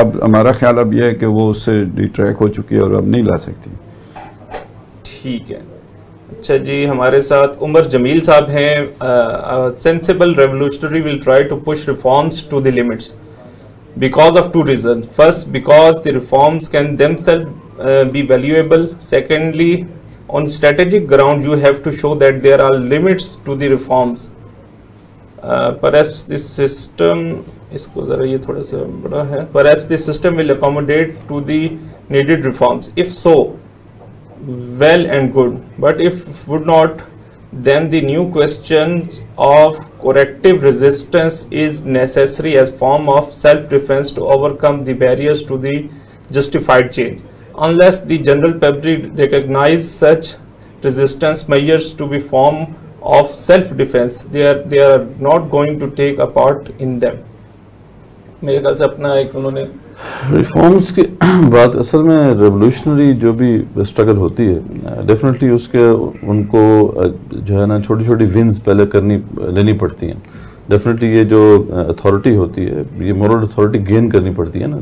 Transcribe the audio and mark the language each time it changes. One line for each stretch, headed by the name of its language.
Hindi: अब हमारा ख्याल अब यह है कि वो उससे डिट्रैक हो चुकी है और अब नहीं ला सकती। ठीक है। अच्छा जी, हमारे साथ उमर जमील साहब हैं।
English: Sensible revolutionary will try to push reforms to the limits because of two reasons. First, because the reforms can themselves be valuable. Secondly, on strategic ground you have to show that there are limits to the reforms. Perhaps this system,
Hindi: इसको ज़रा ये थोड़ा सा बड़ा है,
English: perhaps this system will accommodate to the needed reforms? If so, well and good. But if would not, then the new question of corrective resistance is necessary as form of self-defense to overcome the barriers to the justified change. Unless the general public recognize such resistance measures to be form of self-defense, they are not going to take a part in them.
Hindi: मेरे ख्याल से अपना एक उन्होंने reforms की बात, असल में रेवोल्यूशनरी जो भी स्ट्रगल होती है डेफिनेटली उसके उनको जो है ना छोटी छोटी विंस पहले लेनी पड़ती हैं। डेफिनेटली ये जो अथॉरिटी होती है, ये मोरल अथॉरिटी गेन करनी पड़ती है ना।